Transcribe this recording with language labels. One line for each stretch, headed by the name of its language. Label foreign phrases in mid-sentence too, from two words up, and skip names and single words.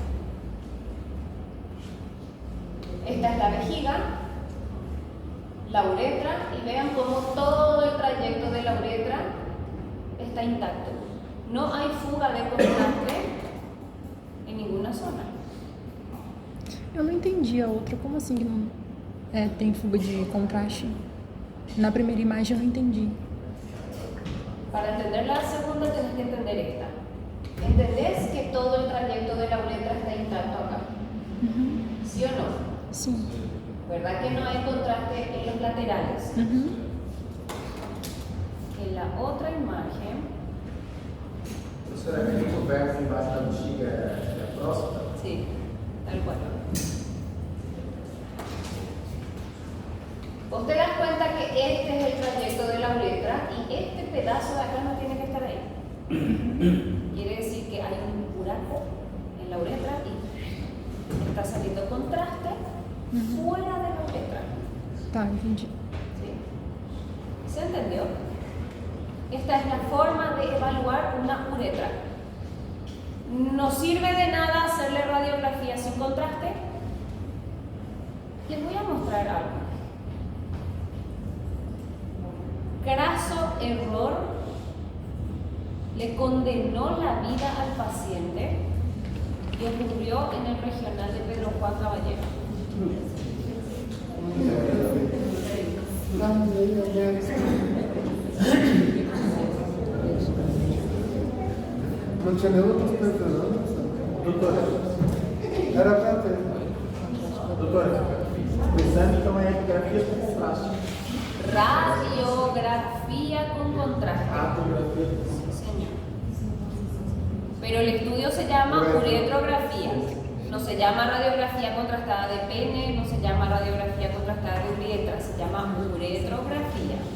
Spanish: Esta es la vejiga, la uretra, y vean cómo todo el trayecto de la uretra está intacto. No hay fuga de contraste em ninguna zona.
Portuguese: Eu não entendi a outra. Como assim que não tem fuga de contraste? Na primeira imagem eu não entendi.
Spanish: Para entender la segunda tienes que entender esta. ¿Entendés que todo el trayecto de la uretra está intacto acá? ¿Sí o no?
Portuguese: Sim.
Spanish: ¿Verdad que no hay contraste en los laterales? En la otra imagen,
Portuguese: Professora, aquele coberto embaixo da bexiga é a próstata?
Spanish: sí, tal cual. Vos te das cuenta que este es el trayecto de la uretra y este pedazo de acá no tiene que estar ahí. Quiere decir que hay un buraco en la uretra y está saliendo contraste fuera de la uretra.
Portuguese: Tá, entendi.
Spanish: ¿Sí? ¿Se entendió? Esta es la forma de evaluar una uretra. No sirve de nada hacerle radiografía sin contraste. Les voy a mostrar algo. Craso error le condenó la vida al paciente y ocurrió en el regional de Pedro Juan Caballero.
Portuguese: Não tinha nenhuma perspectiva, não? Doutora, Era pra ter. doutora, o exame então é ecografia com contraste.
Spanish: Radiografía con contraste.
Portuguese: Radiografia.
Spanish: Sí, señor. Pero el estudio se llama uretrografía. No se llama radiografía contrastada de pene, no se llama radiografía contrastada de uretra, se llama uretrografía.